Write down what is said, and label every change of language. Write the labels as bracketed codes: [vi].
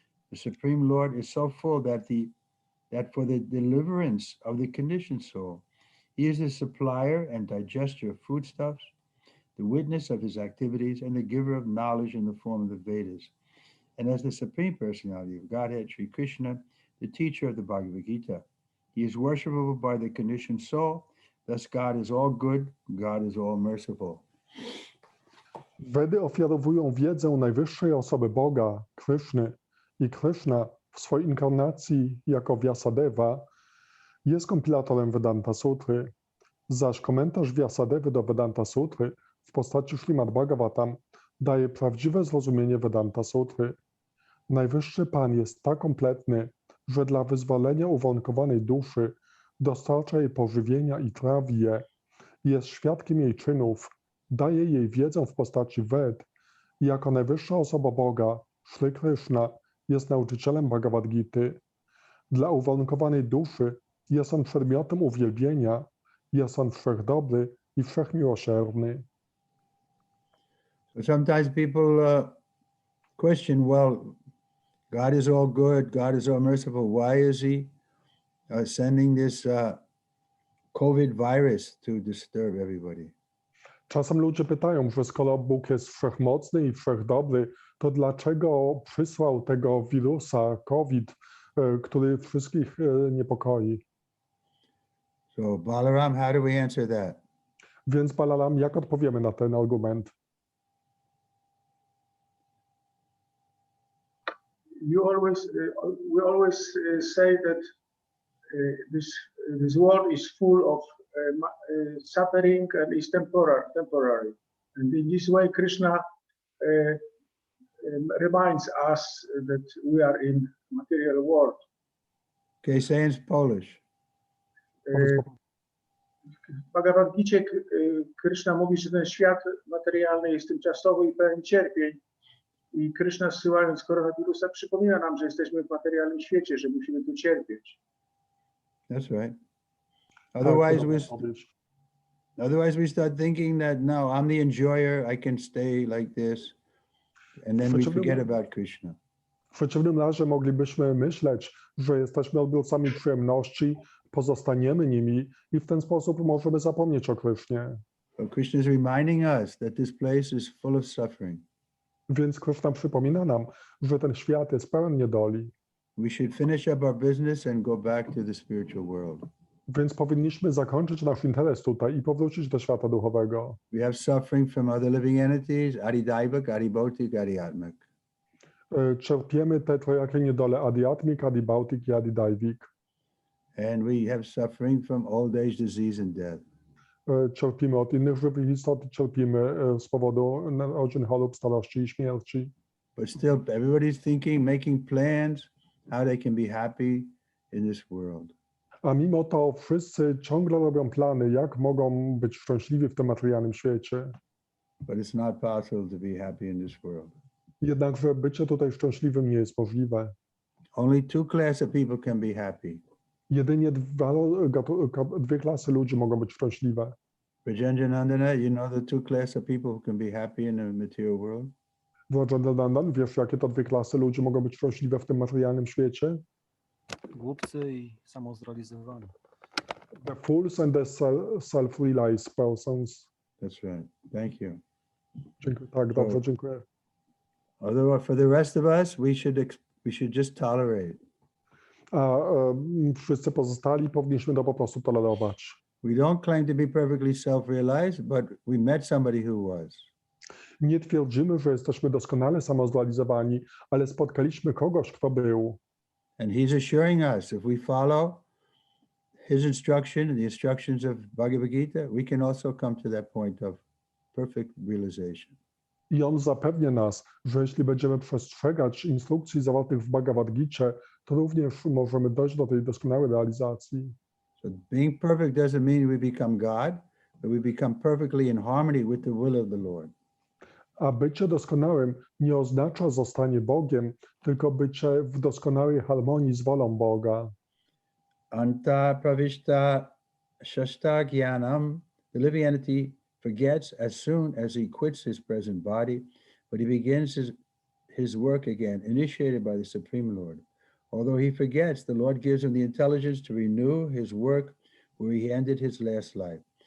[en] The Supreme Lord is so full that for the deliverance of the conditioned soul, he is the supplier and digester of foodstuffs, the witness of his activities, and the giver of knowledge in the form of the Vedas. And as the Supreme Personality of Godhead, Sri Krishna, the teacher of the Bhagavad Gita, he is worshipable by the conditioned soul. Thus God is all good, God is all merciful. [pl] Vedy ofiarowują wiedzę najwyższej osoby Boga, Kryszny, i Krishna w swojej inkarnacji jako Vyasadeva jest kompilatorem Vedanta Sutry, zaś komentarz Vyasadevy do Vedanta Sutry w postaci Śrimad Bhagavatam daje prawdziwe zrozumienie Vedanta Sutry. Najwyższy Pan jest tak kompletny, że dla wyzwolenia uwarunkowanej duszy dostarcza jej pożywienia i trawi je, jest świadkiem jej czynów, daje jej wiedzę w postaci Ved i jako najwyższa osoba Boga, Shri Krishna, jest nauczycielem Bhagavad Gity. Dla uwarunkowanej duszy jest on przedmiotem uwielbienia, jest on wszechdobry i wszechmiłosierny. [en] So sometimes people question, well, God is all good, God is all merciful. Why is he sending this COVID virus to disturb everybody? [pl] Czasem ludzie pytają, że skoro Bóg jest wszechmocny i wszechdobry, to dlaczego przysłał tego wirusa COVID, który wszystkich niepokoi? [en] So Balaram, how do we answer that? [pl] Więc Balaram, jak odpowiemy na ten argument? [en] We always say that this world is full of suffering and is temporary. And in this way, Krishna reminds us that we are in material world. Okay, say in Polish. [pl] W Bhagavad Gicie Krishna mówi, że ten świat materialny jest tymczasowy i pełen cierpień. I Krishna, zsyłając koronawirusa, przypomina nam, że jesteśmy w materialnym świecie, że musimy tu cierpieć. [en] That's right. Otherwise, [pl] to [en] we [pl] odpowiedź. [en] otherwise we start thinking that no, I'm the enjoyer. I can stay like this, and then we forget about Krishna. [pl] W przeciwnym razie moglibyśmy myśleć, że jesteśmy odbiorcami przyjemności, pozostaniemy nimi i w ten sposób możemy zapomnieć o Krysznie. [en] But Krishna is reminding us that this place is full of suffering. [pl] Więc Kryszna przypomina nam, że ten świat jest pełen niedoli. [en] We should finish up our business and go back to the spiritual world. [pl] Więc powinniśmy zakończyć nasz interes tutaj i powrócić do świata duchowego. [en] We have suffering from other living entities, Adidaivak, Adibautik, Adiatmak. [pl] Czerpiemy te trojakie niedole Adiatmik, Adibautik i Adidaivik. [en] And we have suffering from old age, disease, and death. [pl] Cierpimy od innych żywych istot, cierpimy z powodu narodzin, chorób, starości i śmierci. [en] But still, everybody's thinking, making plans, how they can be happy in this world. [pl] A mimo to wszyscy ciągle robią plany, jak mogą być szczęśliwi w tym materialnym świecie. [en] But it's not possible to be happy in this world. [pl] Jednakże bycie tutaj szczęśliwym nie jest możliwe. [en] Only two classes of people can be happy. [pl] Jedynie dwie klasy ludzi mogą być szczęślive. [en] Prajanjanandana, you know the two classes of people who can be happy in the material world? [pl] Władżandandan, wiesz, jakie to dwie klasy ludzi mogą być szczęśliwe w tym materialnym świecie? Głupcy i samozrealizowani. [en] The fools and the self-realized persons. That's right. Thank you. [pl] Dziękuję, tak, dobrze, dziękuję. [en] Although for the rest of us, we should just tolerate. [pl] A wszyscy pozostali powinniśmy to po prostu tolerować. [en] We don't claim to be perfectly self-realized, but we met somebody who was. [pl] Nie twierdzimy, że jesteśmy doskonale samozrealizowani, ale spotkaliśmy kogoś, kto był. [en] And he's assuring us, if we follow his instruction and the instructions of Bhagavad Gita, we can also come to that point of perfect realization. [pl] I on zapewnia nas, że jeśli będziemy przestrzegać instrukcji zawartych w Bhagavad Gicie, to również możemy dojść do tej doskonałej realizacji. [en] So being perfect doesn't mean we become God, but we become perfectly in harmony with the will of the Lord. [pl] A bycie doskonałym nie oznacza zostanie Bogiem, tylko bycie w doskonałej harmonii z wolą Boga. [sa] Anta pravishta shasta gyanam, [en] the living entity forgets as soon as he quits his present body, but he begins his work again, initiated by the Supreme Lord. Although he forgets, the Lord gives him the intelligence to renew his work where he ended his last life.